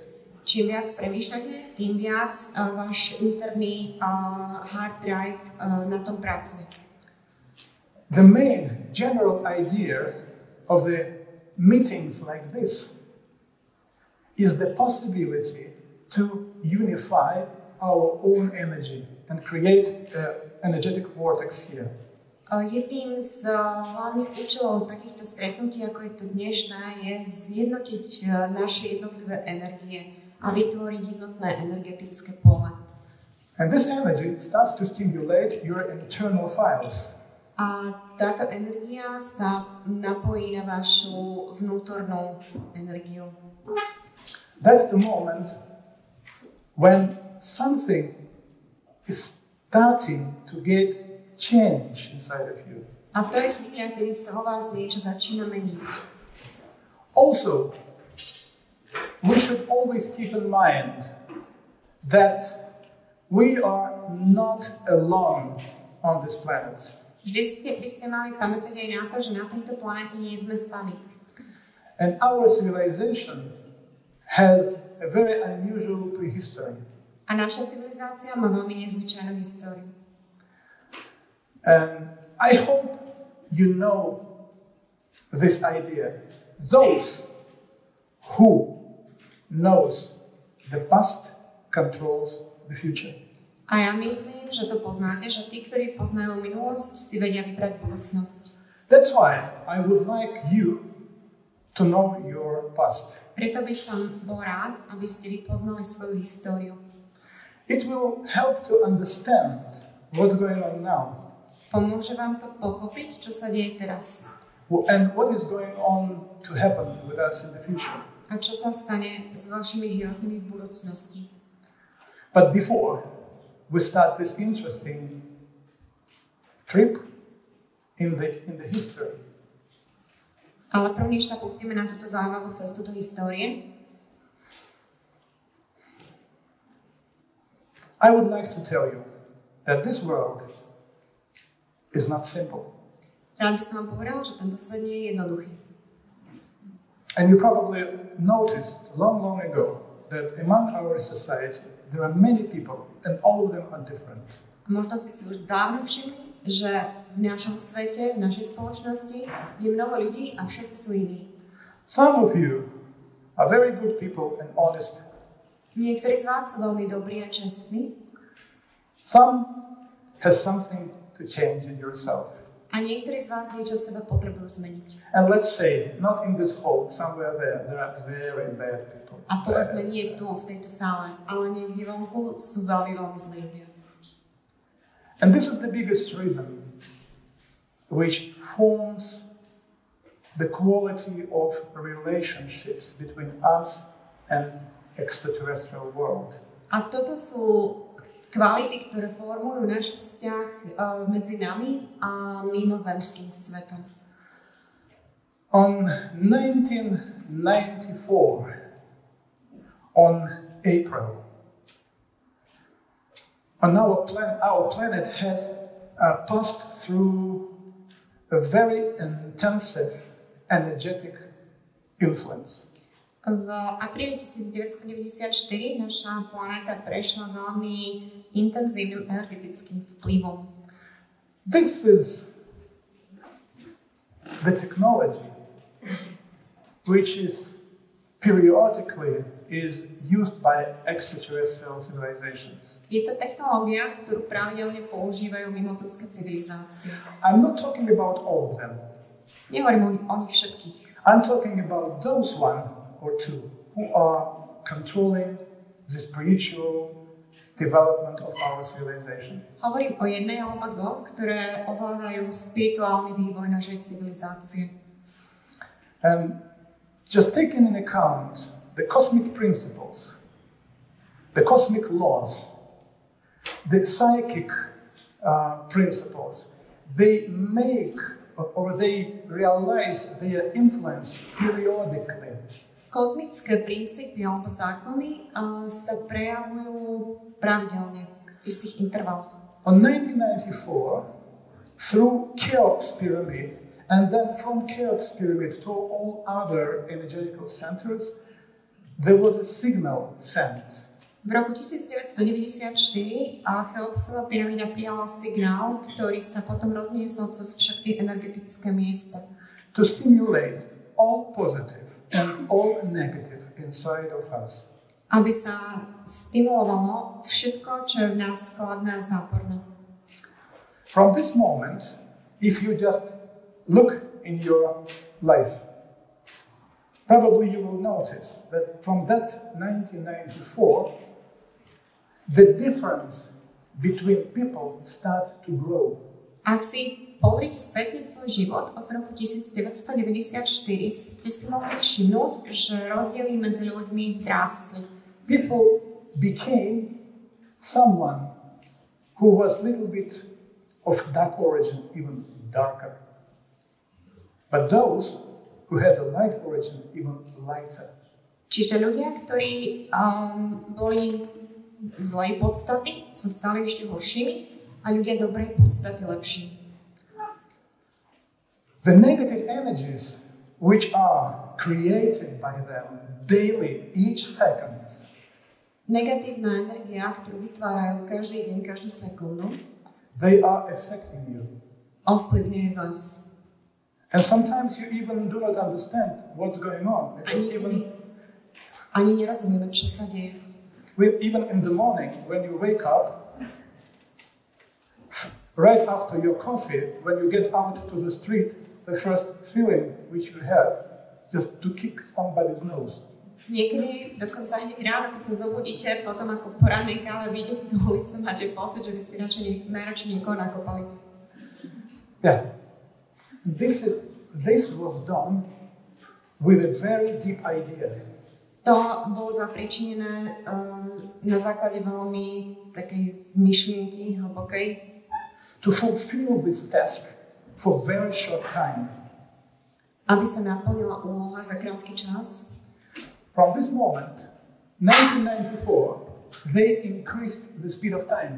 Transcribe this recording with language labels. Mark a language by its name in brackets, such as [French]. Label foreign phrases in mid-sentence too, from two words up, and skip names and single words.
[Slovak] Čím viac premýšľate, tým viac váš interný [English] hard drive [Slovak] na tom pracuje. [English] The main general idea of the meetings like this is the possibility to unify our own energy and create an energetic vortex here. [Slovak] Jedným z hlavných účelov takýchto stretnutí, ako je to dnešné, je zjednotiť naše jednotlivé energie a vytvoriť jednotné energetické pole. [English] And this energy starts to stimulate your internal files. [Slovak] A táto energia sa napojí na vašu vnútornú energiu. [English] That's the moment when something is starting to get change inside of you. [Slovak] A to je chvíľa, kedy sa o vás niečo začína meniť. [English] Also, we should always keep in mind that we are not alone on this planet. [Slovak] Vždy by ste mali pamätať aj na to, že na tejto planéte nie sme sami. [English] And our civilization has a very unusual prehistory. [Slovak] A naša civilizácia má veľmi nezvyčajnú históriu. [English] And I hope you know this idea. Those who knows the past controls the future. [Slovak] A ja myslím, že to poznáte, že tí, ktorí poznajú minulosť, si vedia vybrať budúcnosť. [English] That's why I would like you to know your past. [Slovak] Preto by som bol rád, aby ste vy poznali svoju históriu. [English] It will help to understand what's going on now. [Slovak] Pomôže vám to pochopiť, čo sa deje teraz. [English] And what is going on to happen with us in the future. [Slovak] A čo sa stane s vašimi životmi v budúcnosti. [English] But before we start this interesting trip in the history, [Slovak] ale prvnež sa pustíme na túto zaujímavú cestu do histórie, [English] I would like to tell you that this world is not simple. [Slovak] Rád by som vám povedal, že tento svet nie je jednoduchý. [English] And you probably noticed long ago that among our society there are many people and all of them are different. [Slovak] A možno ste si už dávno všimli, že v našom svete, v našej spoločnosti je mnoho ľudí a všetci sú iní. [English] Some of you are very good people and honest. [Slovak] Niektorí z vás sú veľmi dobrí a čestní. [English] Some have something to change in yourself. [Slovak] A niektorí z vás niečo v sebe potrebujú zmeniť. [English] And let's say, not in this hall, somewhere there are very bad people. [Slovak] A povedzme nie tu, v tejto sále, ale niekde vonku sú veľmi zlí ľudia. [English] And this is the biggest reason which forms the quality of relationships between us and extraterrestrial world. [Slovak] A toto sú kvality, ktoré formujú náš vzťah medzi nami a mimozemským svetom. [English] On 1994, on April, our planet has passed through a very intensive energetic influence. [Slovak] V apríli 1994 naša planéta prešla veľmi intenzívnym energetickým vplyvom. [English] This is the technology which is periodically is used by extraterrestrial civilizations. [Slovak] Je to technológia, ktorú pravidelne používajú mimozemské civilizácie. [English] I'm not talking about all of them. [Slovak] Nehovorím o nich všetkých. [English] I'm talking about those one or two who are controlling the spiritual development of our civilization. [Slovak] Hovorím o jednej alebo dvoch, ktoré ovládajú spirituálny vývoj našej civilizácie. [English] And just taking into account the cosmic principles, the cosmic laws, the psychic principles, they make or they realize their influence periodically. [Slovak] Kozmické princípy alebo zákony sa prejavujú pravidelne v istých intervaloch. [English] On 1994, through Cheops pyramid, and then from Cheops pyramid to all other energetical centers, there was a signal sent. [Slovak] V roku 1994 Cheopsova pyramída prijala signál, ktorý sa potom rozniesol cez všetky energetické miesta. [English] To stimulate all positive and all negative inside of us. [Slovak] Aby sa stimulovalo všetko, čo je v nás skladné a záporné. [English] From this moment, if you just look in your life, probably you will notice that from that 1994, the difference between people start to grow. [Slovak] Ak si pozrite späť na svoj život od roku 1994, ste si mohli všimnúť, že rozdiely medzi ľuďmi vzrástli. [English] People became someone who was little bit of dark origin, even darker. But those who had a light origin, even lighter. [Slovak] Čiže ľudia, ktorí boli zlej podstaty, sa stali ešte horšími a ľudia dobrej podstaty lepšími. [English] The negative energies which are created by them daily, each second, [Slovak] negatívna energia, ktorú vytvárajú každý deň, každú sekundu, [English] they are affecting you. [Slovak] Ovplyvňuje vás. [English] And sometimes you even do not understand what's going on. [Slovak] Ani nerozumieme, čo sa deje. [English] Even in the morning, when you wake up, right after your coffee, when you get out to the street, the first feeling which you have, just to kick somebody's nose. [Slovak] Niekedy, dokonca hneď ráno, keď sa zobudíte, potom ako po rannej káve vyjdete do ulice, máte pocit, že by ste najradšej niekoho nakopali. [English] Yeah. This was done with a very deep idea. [Slovak] To bolo zapričinené na základe veľmi takej myšlienky hlbokej. [English] To fulfill this task for very short time. [Slovak] Aby sa naplnila úloha za krátky čas. [English] From this moment, 1994, they increased the speed of time.